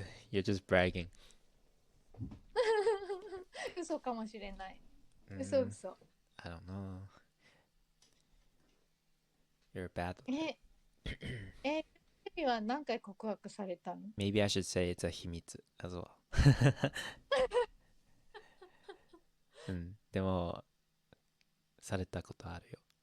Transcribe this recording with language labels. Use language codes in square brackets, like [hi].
[en] You're just bragging. [ja] 嘘かもしれない。嘘 Mm, 嘘。 [en] I don't know. You're bad with it. [ja] テレビは何回告白されたの？ [en] Maybe I should say it's a 秘密 as well. [ja] うん、でもされたことあるよ。